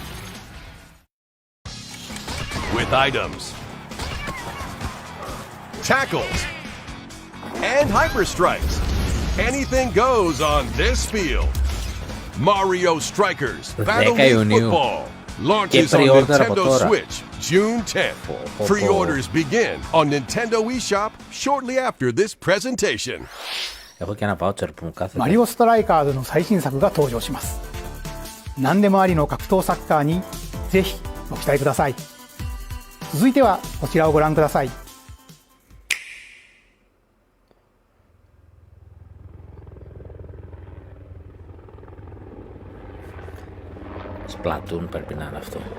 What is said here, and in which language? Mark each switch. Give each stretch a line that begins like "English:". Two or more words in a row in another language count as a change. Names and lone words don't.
English: With items, tackles, and hyper strikes, anything goes on this field. Mario Strikers Battle League Football launches on Nintendo Switch June 10th. Pre-orders begin on Nintendo eShop shortly after this presentation.
Greek: Έχω και ένα voucher που μου κάθεται.
Japanese: マリオストライカーズの最新作が登場します。何でもありの格闘サッカーにぜひご期待ください。続いてはこちらをご覧ください。
Greek: Splatoon πρέπει να είναι αυτό.